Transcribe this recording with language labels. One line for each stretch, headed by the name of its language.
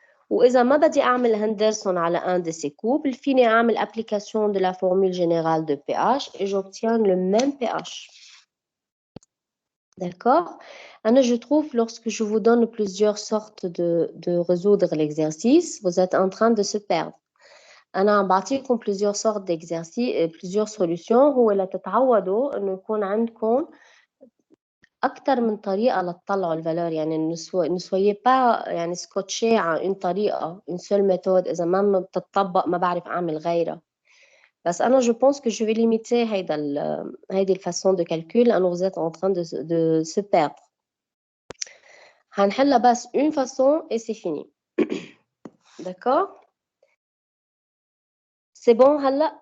Arabic: وإذا ما بدي أعمل
French: Henderson على un de ces couples,
Arabic: فيني أعمل
French: application de la formule générale de pH et j'obtiens le même pH. D'accord? Je trouve, lorsque je vous donne plusieurs sortes de résoudre l'exercice, vous êtes en train de se perdre.
Arabic: أنا بعطيكم
French: plusieurs sortes d'exercices, plusieurs solutions.
Arabic: هو لتتعودوا إنه يكون عندكم أكتر من طريقة لتطلعوا الفالور، يعني
French: ne soyez pas
Arabic: يعني سكوتشي على une طريقة
French: une seule méthode.
Arabic: إذا ما بتطبق ما بعرف أعمل غيرها. بس أنا
French: je pense que je vais limiter هيدي الفاçon de calcul
Arabic: لأنه
French: vous êtes en train de se perdre.
Arabic: هنحلها بس
French: une façon et c'est fini. D'accord? C'est bon
Arabic: هلا؟